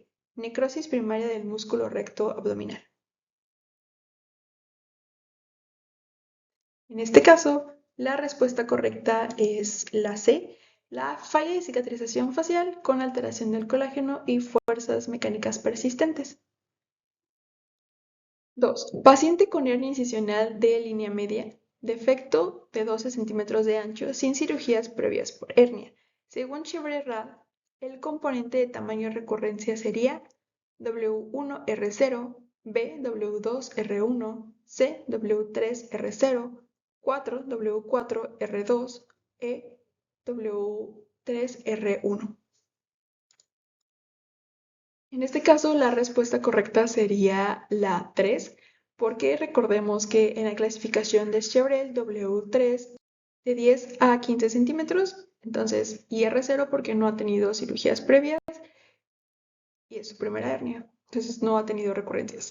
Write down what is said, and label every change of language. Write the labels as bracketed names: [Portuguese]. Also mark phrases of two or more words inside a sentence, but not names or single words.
[Spanish] Necrosis primaria del músculo recto abdominal. En este caso, la respuesta correcta es la C, la falla de cicatrización facial con alteración del colágeno y fuerzas mecánicas persistentes. 2. Paciente con hernia incisional de línea media, defecto de 12 centímetros de ancho sin cirugías previas por hernia. Según Chevre-Rad, el componente de tamaño recurrencia sería W1R0, B W2R1, C W3R0, 4 W4R2, E W3R1. En este caso, la respuesta correcta sería la 3, porque recordemos que en la clasificación de Chevrel W3 de 10 a 15 centímetros, entonces IR0 porque no ha tenido cirugías previas y es su primera hernia, entonces no ha tenido recurrencias.